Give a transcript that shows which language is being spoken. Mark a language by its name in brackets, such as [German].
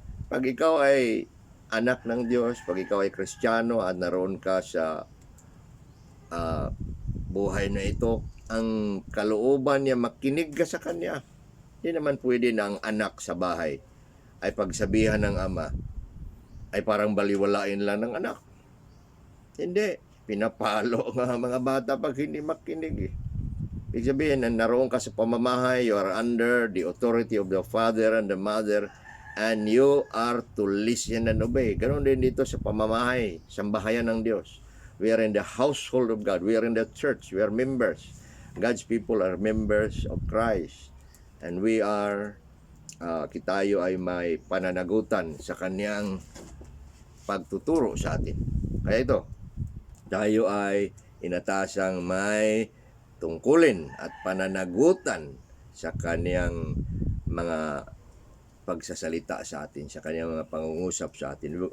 [Filipino] Pag ikaw ay anak ng Diyos, pag ikaw ay Kristiyano at naroon ka sa buhay na ito, ang kalooban niya, makinig ka sa Kanya. Hindi naman pwede na ang anak sa bahay ay pagsabihan ng ama ay parang baliwalain lang ng anak. Hindi. Pinapalo nga mga bata pag hindi makinig eh. Ibig sabihin, naroon ka sa pamamahay, [English] you are under the authority of the father and the mother, and you are to listen and obey. [Filipino] Ganon din dito sa pamamahay, sambahayan ng Diyos. [English] We are in the household of God. We are in the church. We are members. God's people are members of Christ. And we are, [Filipino] tayo ay may pananagutan sa Kanyang pagtuturo sa atin. Kaya ito, tayo ay inatasang may tungkulin at pananagutan sa Kanyang mga pagsasalita sa atin, sa Kanyang mga pangungusap sa atin.